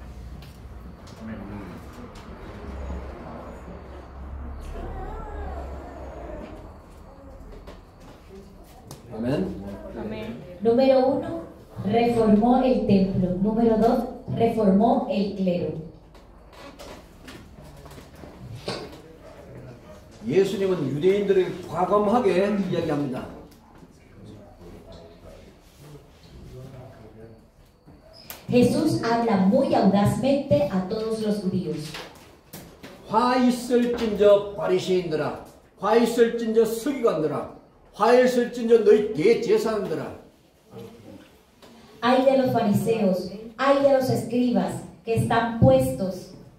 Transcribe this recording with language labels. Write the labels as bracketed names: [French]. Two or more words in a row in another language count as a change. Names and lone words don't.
[Spanish] Amén. Número 1, reformó el templo. Número 2, reformó el clero. [Korean] 예수님은 유대인들에게 과감하게 이야기합니다. [Spanish] Jesús habla muy audazmente a todos los judíos. [Korean] 화 있을진저 바리새인들아, 화 있을진저 서기관들아, 화 있을진저 너희 대제사장들아. [Spanish] Ay de los fariseos, ay de los escribas que están puestos.